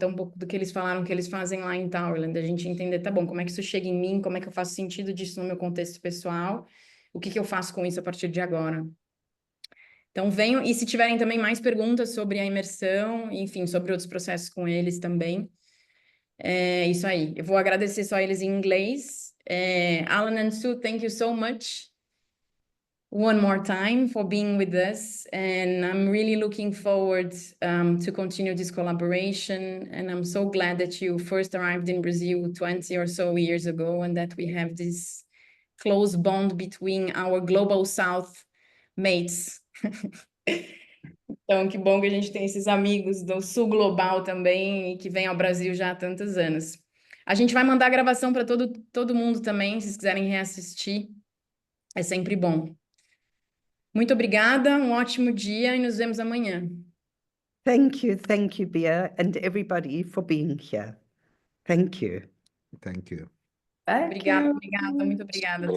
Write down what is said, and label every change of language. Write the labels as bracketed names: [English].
[Portuguese] Então, um pouco do que eles falaram que eles fazem lá em Towerland, a gente entender, tá bom, como é que isso chega em mim, como é que eu faço sentido disso no meu contexto pessoal, o que eu faço com isso a partir de agora. Então, venham, e se tiverem também mais perguntas sobre a imersão, enfim, sobre outros processos com eles também, é isso aí. Eu vou agradecer só eles em inglês. [English] Alan and Sue, thank you so much one more time for being with us, and I'm really looking forward to continue this collaboration, and I'm so glad that you first arrived in Brazil 20 or so years ago, and that we have this close bond between our Global South mates. [Portuguese] Então, que bom que a gente tem esses amigos do Sul Global também, e que vêm ao Brasil já há tantos anos. A gente vai mandar a gravação para todo mundo também, se vocês quiserem reassistir. É sempre bom. Muito obrigada, um ótimo dia e nos vemos amanhã. [English] Thank you, Bia, and everybody for being here. Thank you. Thank you. [Portuguese] Obrigada, muito obrigada. a todo